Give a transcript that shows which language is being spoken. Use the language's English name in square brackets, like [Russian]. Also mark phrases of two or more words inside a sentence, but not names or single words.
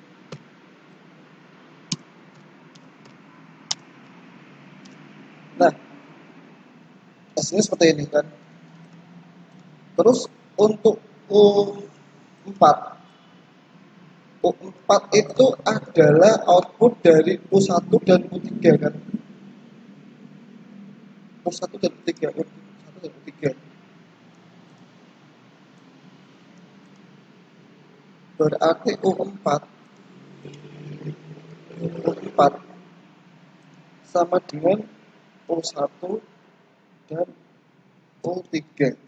[Indonesian] Nah, hasilnya seperti ini kan. Terus untuk U4 itu adalah output dari U1 dan U3 kan. U1 dan U3, U1 dan U3. Berarti U4 sama dengan U1 dan U3.